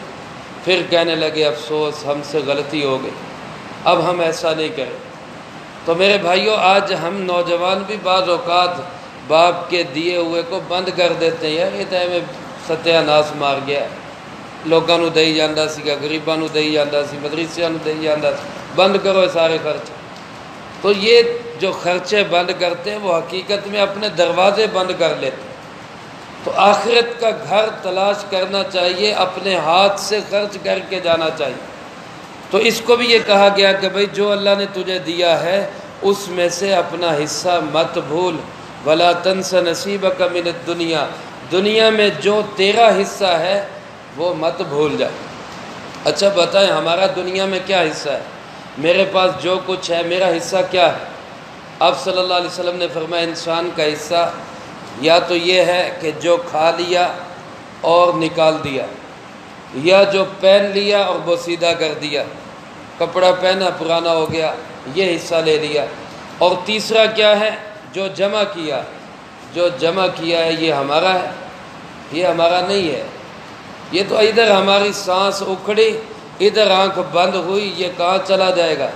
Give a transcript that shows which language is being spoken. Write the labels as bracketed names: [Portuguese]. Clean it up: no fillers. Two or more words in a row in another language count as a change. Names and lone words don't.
[Urdu] پھر کہنے لگے افسوس ہم سے غلطی ہو گئی، اب ہم ایسا نہیں کریں۔ تو میرے بھائیوں، آج ہم نوجوان بھی بعض اوقات باپ کے دیے ہوئے کو بند کر دیتے ہیں، یار یہ تو ہمیں ستیہ ناس مار گیا، [Punjabi] لوگوں نو دئی جاندہ سی گا، غریباں نو دئی جاندہ سی، مدرسیاں نو دئی جاندہ سی، [Urdu] بند کرو سارے خرچ۔ تو یہ جو خرچے بند کرتے ہیں وہ حقیقت میں اپنے دروازے بند کر لیتے ہیں۔ تو آخرت کا گھر تلاش کرنا چاہیے، اپنے ہاتھ سے خرچ کر کے جانا چاہیے۔ تو اس کو بھی یہ کہا گیا کہ بھئی جو اللہ نے تجھے دیا ہے اس میں سے اپنا حصہ مت بھول، [Arabic] وَلَا تَنْسَ نَصِيبَكَ مِنَ الدُّنْيَا، [Urdu] دنیا میں جو تیرا حصہ ہے وہ مت بھول جا۔ اچھا بتائیں ہمارا دنیا میں کیا حصہ ہے؟ میرے پاس جو کچھ ہے میرا حصہ کیا ہے؟ آپ صلی اللہ علیہ وسلم نے فرمایا انسان کا حصہ یا تو یہ ہے کہ جو کھا لیا اور نکال دیا، یا جو پہن لیا اور بوسیدہ کر دیا، کپڑا پہنا پرانا ہو گیا یہ حصہ لے لیا، اور تیسرا کیا ہے جو جمع کیا، جو جمع کیا ہے یہ ہمارا ہے، یہ ہمارا نہیں ہے، یہ تو ادھر ہماری سانس اکھڑی ادھر آنکھ بند ہوئی، یہ کہاں چلا جائے گا؟